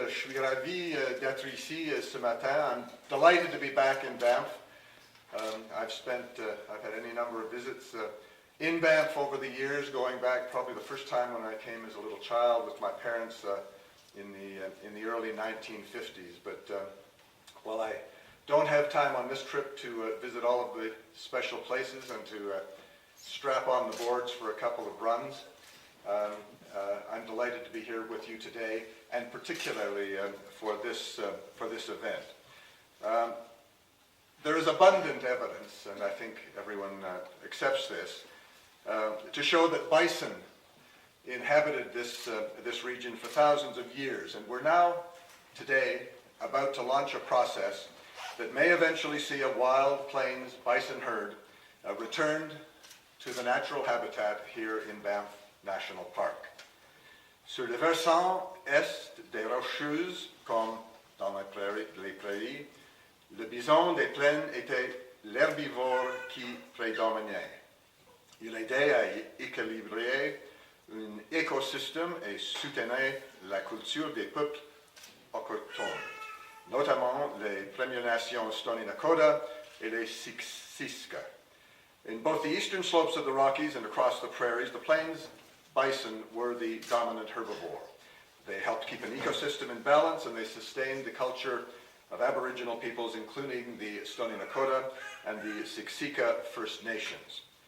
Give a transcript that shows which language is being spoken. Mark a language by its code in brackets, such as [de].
[fr] Je suis ravi d'être ici ce matin. [en] I'm delighted to be back in Banff. I've had any number of visits in Banff over the years, going back probably the first time when I came as a little child with my parents in the early 1950s. But while I don't have time on this trip to visit all of the special places and to strap on the boards for a couple of runs, I'm delighted to be here with you today, and particularly for this event. There is abundant evidence, and I think everyone accepts this, to show that bison inhabited this region for thousands of years, and we're now today about to launch a process that may eventually see a wild plains bison herd returned to the natural habitat here in Banff National Park. [fr] Sur le versant est des Rocheuses, comme dans les prairies, le bison des plaines était l'herbivore qui prédominait. Il aidait à équilibrer un écosystème et soutenait la culture des peuples autochtones, notamment les Premières Nations Stoney Nakoda et les Siksika. [en] In both the eastern slopes of the Rockies and across the prairies, the plains bison were the dominant herbivore. They helped keep an ecosystem in balance, and they sustained the culture of Aboriginal peoples, including the Stoney Nakoda and the Siksika First Nations.